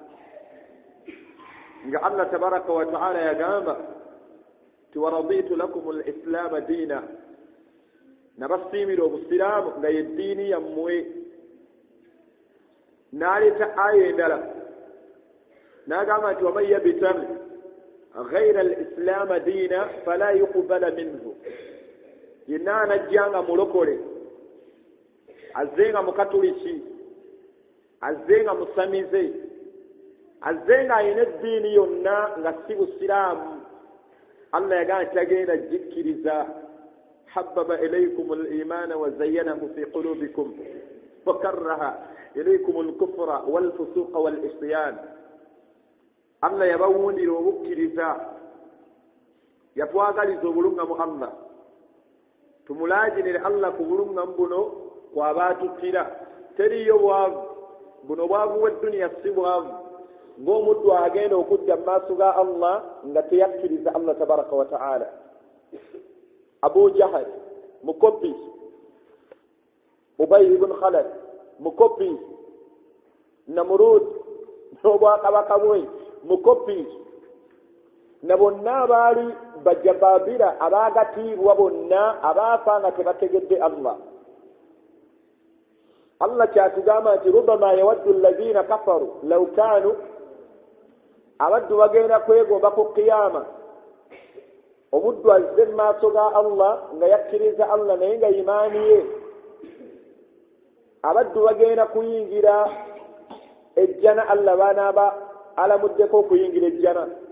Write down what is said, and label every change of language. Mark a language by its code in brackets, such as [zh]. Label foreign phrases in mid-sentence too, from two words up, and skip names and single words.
[lg] nga Allah [ar] تبارك وتعالى [lg] yagamba ti [ar] ورضيت لكم الإسلام دينا, [lg] nabasiimira obusiraamu nga ye ddiini yammwe. n'aleeta aya endala n'agamba nti [ar] ومن يبتغ غير الإسلام دينا فلا يقبل منه, [lg] yenna anajja nga mulokole, azze nga mukatuliki, azze nga musamize, azze nga alina eddiini yonna nga si busiraamu, Allah yagamba nti tagenda gikkiriza. [ar] حبب إليكم الإيمان وزينه في قلوبكم وكره إليكم الكفر والفسوق والعصيان. [lg] Allah yabawundira obukkiriza, yatwagaliza obulungamu. Allah tumulaginire Allah ku bulungamu buno kw'abaatukkira. teriyo bwavu, buno bwavu bw'edduniya si bwavu ng'omuddu agenda okudda mu maaso ga Allah nga teyakkiriza Allah [ar] تبارك وتعالى. [lg] Abu Jahal mukopi, Ubay ibn Khalaf mukopi, Namrud n'obwakabaka bwe mukopi, na bonna abaali bajababira abaagatiibwa bonna abaafa nga tebategedde Allah. Allah kyatugamba nti [ar] ربما يود الذين كفروا لو كانوا, [lg] abaddu bagenda kwegomba ku qiyama omuddu azze mu maaso ga Allah nga yakkiriza Allah naye nga imaani ye, abaddu bagenda kuyingira ejjana Allah banaaba alamuddeko okuyingira ejjana.